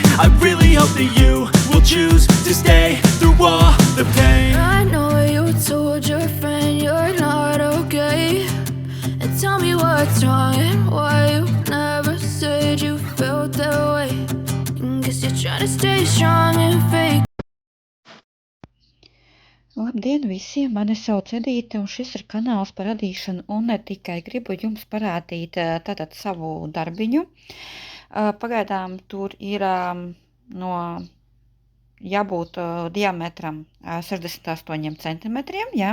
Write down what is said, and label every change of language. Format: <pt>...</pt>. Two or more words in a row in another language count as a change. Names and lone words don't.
<en>I really hope that you will choose to stay through all the pain. I know you told your friend you're not okay, and tell me what's wrong and why you never said you felt that way. And guess you're trying to stay strong and fake.</en> <lv>Labdien visiem, mani sauc Edīte un šis ir kanāls par radīšanu un ne tikai. Gribu jums parādīt tātad savu darbiņu. Pagaidām tur ir no jābūt diametram 68 centimetriem, jā.</lv>